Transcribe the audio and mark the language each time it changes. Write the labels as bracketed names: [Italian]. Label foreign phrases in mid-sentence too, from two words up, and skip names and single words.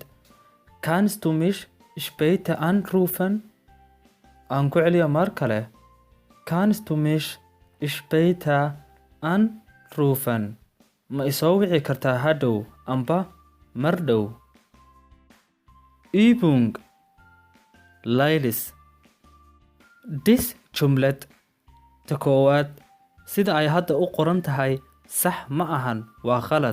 [German] Kannst du mich später anrufen? [Somali] Aan ku celiyo mar kale. [German] Kannst du mich später anrufen? [Somali] Ma isoo wici kartaa hadhow amba mar dhow? [German] Übung Laylis. [Somali] Dis jumlad ta koowaad sida ay hadda u qoran tahay sax ma ahan, waa khalad.